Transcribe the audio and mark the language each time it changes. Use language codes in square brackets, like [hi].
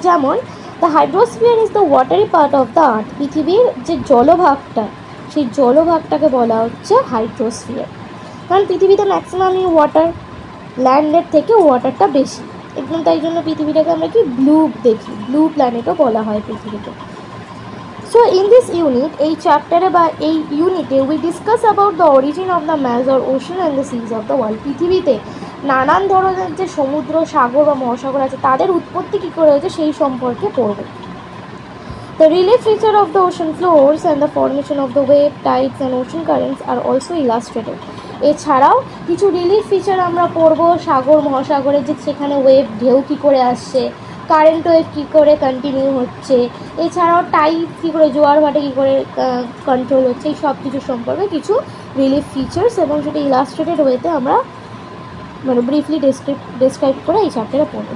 [en] যেমন the hydrosphere is the watery part of the earth. [bn] পৃথিবীর যে জলভাগটা, সেই জলভাগটাকে বলা হচ্ছে হাইড্রোস্ফিয়ার। কারণ পৃথিবীতে ম্যাক্সিমামই ওয়াটার, ল্যান্ডের থেকে ওয়াটারটা বেশি। একদম তাই জন্য পৃথিবীটাকে আমরা কি ব্লু দেখি, ব্লু প্ল্যানেটও বলা হয় পৃথিবীকে। [en] So in this unit, [bn] এই চ্যাপ্টারে বা এই ইউনিটে [en] we discuss about the origin of the major ocean and the seas of the world. [bn] পৃথিবীতে নানান ধরনের যে সমুদ্র, সাগর বা মহাসাগর আছে তাদের উৎপত্তি কী করে হয়েছে সেই সম্পর্কে পড়ব। [en] The relief feature of the ocean floors and the formation of the wave, tides and ocean currents are also illustrated. [bn] এছাড়াও কিছু রিলিফ ফিচার আমরা পড়ব, সাগর মহাসাগরের যে সেখানে ওয়েভ, ঢেউ কী করে আসছে, কারেন্ট ওয়েভ কী করে কন্টিনিউ হচ্ছে, এছাড়াও টাইড কী করে, জোয়ার ভাটা কী করে কন্ট্রোল হচ্ছে, এই সব কিছু সম্পর্কে কিছু রিলিফ ফিচার্স, এবং সেটা ইলাস্ট্রেটেড ওয়েতে আমরা ব্রিফলি ডেসক্রাইব করে এই চ্যাপ্টারে পড়ব।